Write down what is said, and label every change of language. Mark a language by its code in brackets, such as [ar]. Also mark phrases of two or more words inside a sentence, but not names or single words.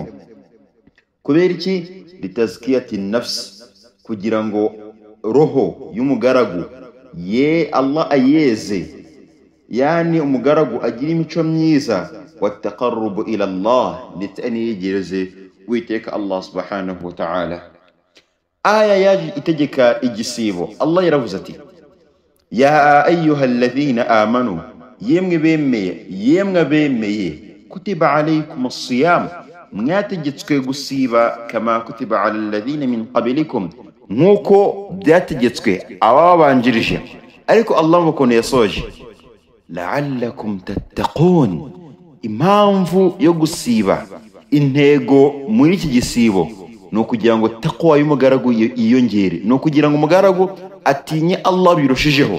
[rw] Kubera iki? [ar] لتزكية نفس, [rw] kugira ngo roho y'umugaragu Allah ayeze, yani umugaragu agira imico myiza, [ar] والتقرب إلى الله, [rw] ndetse aniyegereze Uwiteka Allah [ar] سبحانه وتعالى. [rw] Aya yaje itegeka igisibo. Allah yaravuze ati: [ar] يا أيها الذين آمنوا, [rw] yemwe bemeye, [ar] كتب عليكم الصيام, [rw] mwategetswe gusiba, [ar] كما كتب على الذين من قبلكم, [rw] nkuko byategetswe ababanjirije. Ariko Allah mukono yasoje, [ar] لعلكم تتقون, [rw] impamvu yo gusiba, intego muri iki gisibo no kugira ngo taqwa y'umugaragu yiyongere, no kugira ngo umugaragu atinye Allah birushijeho.